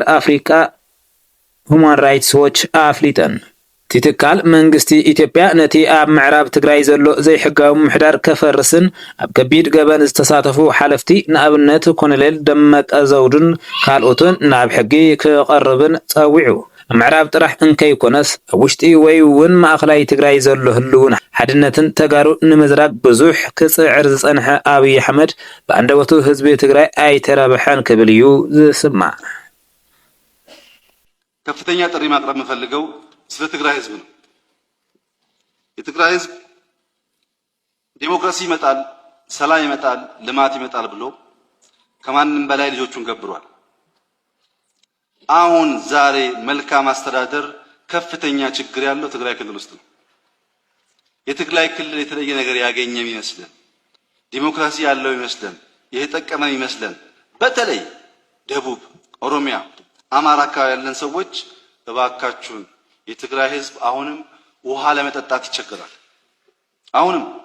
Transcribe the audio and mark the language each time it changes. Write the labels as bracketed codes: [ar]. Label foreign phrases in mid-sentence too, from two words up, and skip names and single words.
[ti] ኣፍሪቃ ሁማን ራይትስ ዎች ኣፍሊጠን። እቲ ትካል መንግስቲ ኢትዮጵያ ነቲ ኣብ ምዕራብ ትግራይ ዘሎ ዘይሕጋዊ ምሕዳር ከፈርስን ኣብ ከቢድ ገበን ዝተሳተፉ ሓለፍቲ ንኣብነት ኮሎኔል ደመቀ ዘውዱን ካልኦትን ናብ ሕጊ ክቐርብን ጸዊዑ። ኣብ ምዕራብ ጥራሕ እንከይኮነስ ኣብ ውሽጢ ወይ እውን ማእኸላይ ትግራይ ዘሎ ህልውን ሓድነትን ተጋሩ ንምዝራግ ብዙሕ ክጽዕር ዝጸንሐ ኣብይ ኣሕመድ ብኣንደበቱ ህዝቢ ትግራይ ኣይተረብሐን ክብል እዩ ዝስማዕ። [am] ከፍተኛ ጥሪ ማቅረብ የምፈልገው ስለ ትግራይ ህዝብ ነው። የትግራይ ህዝብ ዲሞክራሲ ይመጣል፣ ሰላም ይመጣል፣ ልማት ይመጣል ብሎ ከማንም በላይ ልጆቹን ገብሯል። አሁን ዛሬ መልካም አስተዳደር ከፍተኛ ችግር ያለው ትግራይ ክልል ውስጥ ነው። የትግራይ ክልል የተለየ ነገር ያገኘም ይመስለን፣ ዲሞክራሲ ያለው ይመስለን፣ የተጠቀመን ይመስለን። በተለይ ደቡብ፣ ኦሮሚያ፣ አማራ አካባቢ ያለን ሰዎች እባካችሁን የትግራይ ህዝብ አሁንም ውሃ ለመጠጣት ይቸገራል። አሁንም